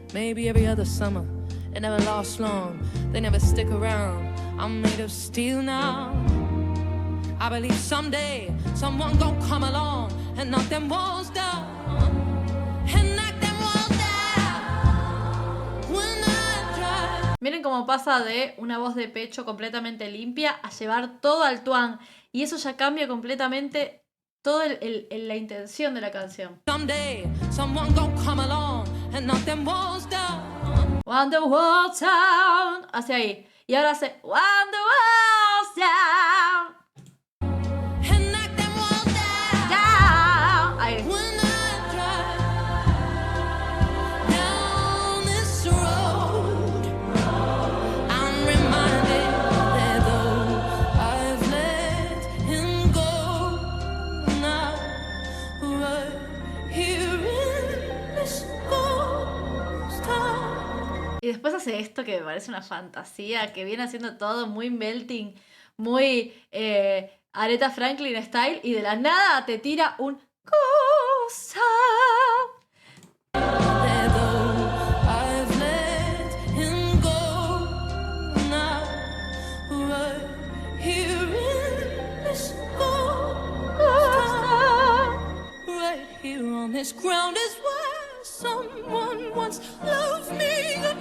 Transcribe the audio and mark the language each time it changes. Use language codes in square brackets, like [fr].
[en] maybe every other summer. It never lasts long, they never stick around. I'm made of steel now. I believe someday someone gon' come along and knock them walls down. And knock them walls down. When I try. [es] Miren cómo pasa de una voz de pecho completamente limpia a llevar todo al twang. Y eso ya cambia completamente toda la intención de la canción. [en] Someday someone gon' come along and knock them walls down. When the walls down. [es] Hacia ahí. Y ahora hace [en] when the walls down. And knock them walls down. Down. [es] Ahí. [en] When I drive down this road, I'm reminded that though I've let him go, now right here in this ghost town. [es] Y después hace esto que me parece una fantasía, que viene haciendo todo muy melting, muy Aretha Franklin style, y de la nada te tira un cosa. [en] That though I've let him go, now right here in this ghost town, right here on this ground is where someone once loved me.